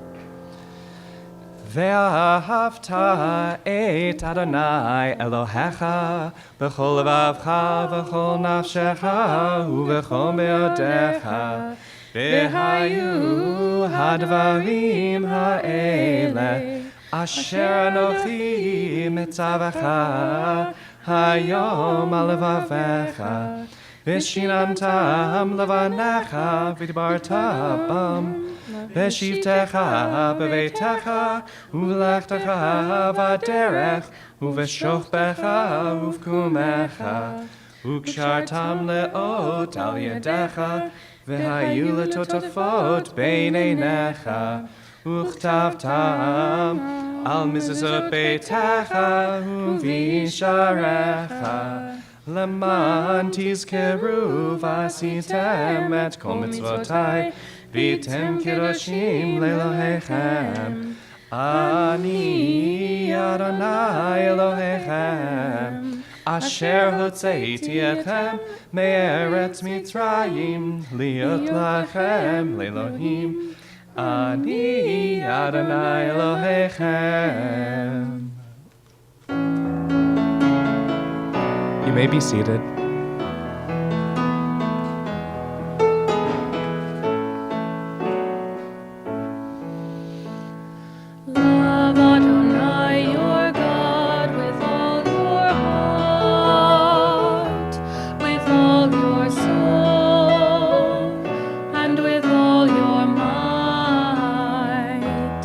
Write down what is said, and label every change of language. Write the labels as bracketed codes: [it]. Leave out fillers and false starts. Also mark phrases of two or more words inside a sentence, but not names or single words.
[he] ואהבת את אדוני אלוהיך בכל לבבך ובכל נפשך ובכל מאודך והיו הדברים האלה אשר אנוכי מצווך היום על לבבך ושיננתם לבניך ודיברת בם בשבתך בביתך, ובלכתך בדרך, ובשכבך ובקומך, וקשרתם לאות על ידך, והיו לטוטפות בין עיניך, וכתבתם על מזוזות ביתך, ובשעריך. למען תזכרו ועשיתם את כל מצוותי, והייתם קדושים לאלוהיכם, אני אדוני אלוהיכם, אשר הוצאתי אתכם מארץ מצרים, להיות לכם לאלוהים, אני אדוני אלוהיכם. [en] You may be seated. Love Adonai your God with all your heart, with all your soul, and with all your might.